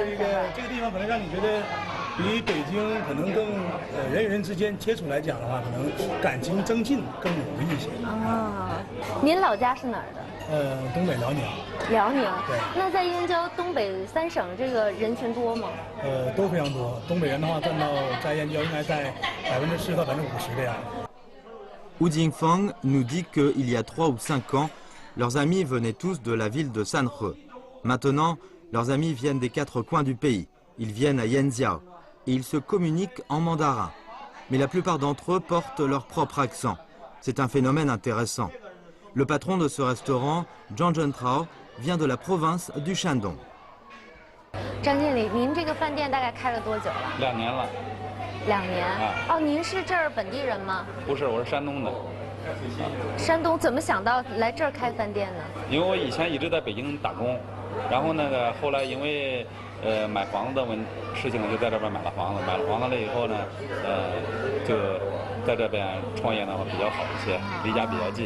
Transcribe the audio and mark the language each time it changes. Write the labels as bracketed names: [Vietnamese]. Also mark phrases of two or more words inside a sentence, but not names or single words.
[Chinese] 这个地方可能让你觉得比北京可能更人与人之间接触来讲的话，可能感情增进更容易一些。啊，您老家是哪儿的？东北辽宁。辽宁。对。那在燕郊东北3省，这个人群多吗？都非常多。东北人的话，占到在燕郊应该在40%到50%的样子。 [French] Wu Jingfeng nous dit qu'il y a 3 ou 5 ans. Leurs amis venaient tous de la ville de Sanhe. Maintenant, leurs amis viennent des 4 coins du pays. Ils viennent à Yanjiao et ils se communiquent en mandarin. Mais la plupart d'entre eux portent leur propre accent. C'est un phénomène intéressant. Le patron de ce restaurant, Zhang Zhentrao, vient de la province du Shandong. [Chinese] 张经理，您这个饭店大概开了多久了？2年了。 2年。哦，您是这儿本地人吗？不是，我是山东的。山东怎么想到来这儿开饭店呢？因为我以前一直在北京打工，然后那个后来因为买房子的事情，就在这边买了房子。买了房子了以后呢，就在这边创业的话比较好一些，离家比较近。